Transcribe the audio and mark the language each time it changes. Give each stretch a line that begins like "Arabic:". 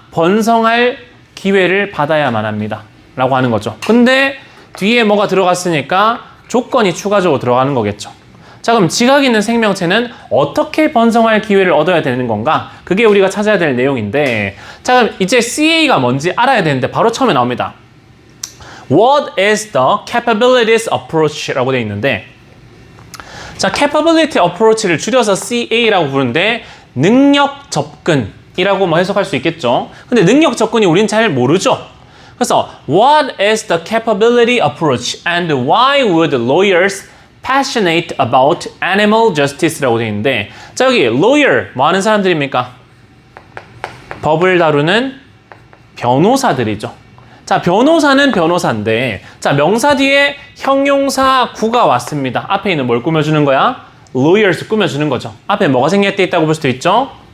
Korean: 번성할 기회를 받아야만 합니다 라고 하는 거죠. 근데 뒤에 뭐가 들어갔으니까 조건이 추가적으로 들어가는 거겠죠. 자, 그럼 지각 있는 생명체는 어떻게 번성할 기회를 얻어야 되는 건가? 그게 우리가 찾아야 될 내용인데, 자, 그럼 이제 CA가 뭔지 알아야 되는데 바로 처음에 나옵니다.
English: What is the capabilities approach?
Korean: 라고 되어 있는데, 자, capability approach를 줄여서 CA라고 부르는데 능력 접근이라고 뭐 해석할 수 있겠죠. 근데 능력 접근이 우린 잘 모르죠. 그래서
English: What is the capability approach and why would lawyers passionate about animal justice
Korean: 라고 되어 있는데, 자, 여기 lawyer 뭐 하는 사람들입니까? 법을 다루는 변호사들이죠. 자, 변호사는 변호사인데, 자, 명사 뒤에 형용사 구가 왔습니다. 앞에 있는 뭘 꾸며주는 거야? lawyers 꾸며주는 거죠. 앞에 뭐가 생략되어 있다고 볼 수도 있죠.